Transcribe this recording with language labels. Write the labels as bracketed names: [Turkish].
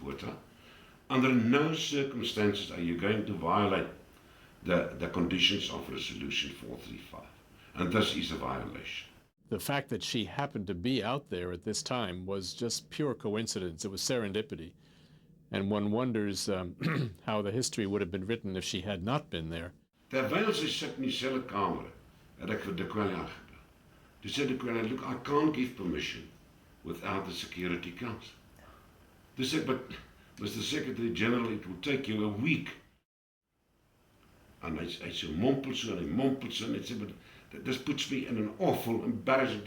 [English] Botha, under no circumstances are you going to violate the conditions of Resolution 435. And this is a violation. The fact that she happened to be out there at this time was just pure coincidence. It was serendipity. And one wonders how the history would have been written if she had not been there. [Afrikaans] Terwyl sy sit in dieselfde kamer, het ek vir de Quelle aangebel. Toe sê [English] de Quelle, look, I can't give permission without the Security Council. [Afrikaans] Toe sê ek, [English] but Mr. Secretary General, it will take you a week. [Afrikaans] En hy so mompel so, en hy mompel so, en hy sê, [English] but this puts me in an awful embarrassment.